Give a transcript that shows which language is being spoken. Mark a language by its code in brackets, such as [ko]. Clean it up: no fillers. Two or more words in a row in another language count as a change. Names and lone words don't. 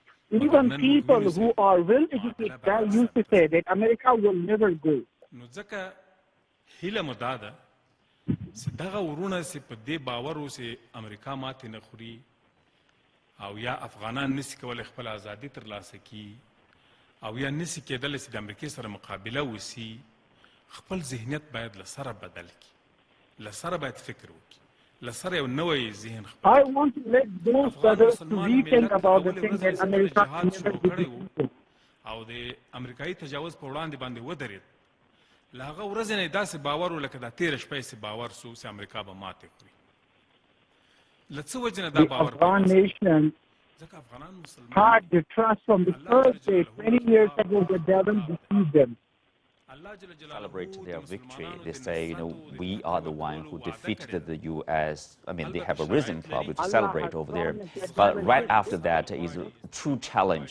[en] Even people who are well educated used to say that America will never go. [ps] نو ځکه هیله مو دا ده چې دغه ورونه چې په دې باور و چې امریکا ماتې نه خوري او یا افغانان نسي کولی خپل ازادي ترلاسه کړي او یا نسي کېدلی چې د امریکې سره مقابله وسي خپل ذهنیت باید له سره بدل کړي له سره باید فکر وکړي له سره یو نوی ذهن خپل [en] I want to let those brothers to rethink about the thing that America can never do. [ps] او د امریکایي تجاوز په وړاندې باندې ودرېد له هغه ورځې نه یې داسې باور و لکه دا تېره شپه یې باور سو چې امریکا به ماتې خوري له څه وجې نه دا باور [en] Afghan nation [ps] ځکه افغانان مسلمان [en] had the trust from the first day 20 years ago that they haven't deceived them. Celebrate their victory. They say, we are the one who defeated the U.S. I mean, they have a reason probably to celebrate over there. But right after that is a true challenge.